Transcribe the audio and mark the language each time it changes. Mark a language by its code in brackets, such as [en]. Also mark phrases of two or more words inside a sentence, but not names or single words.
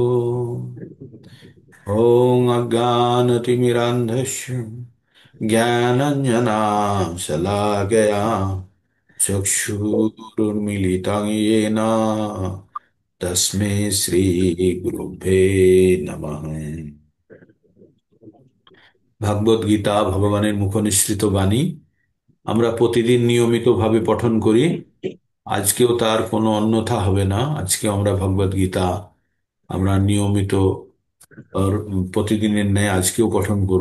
[sa] ओम अज्ञानतिमिरान्धस्य ज्ञानञ्जनाशलाकया चक्षुरुन्मीलितं येन तस्मै श्रीगुरुभ्ये नमः। [bn] ভাগবত গীতা ভগবানের মুখনিসৃত বাণী আমরা প্রতিদিন নিয়মিতভাবে পঠন করি। আজকেও তার কোনো অন্যথা হবে না। আজকে আমরা ভগবত গীতা আমরা নিয়মিত প্রতিদিনের ন্যায় আজকেও পঠন করব।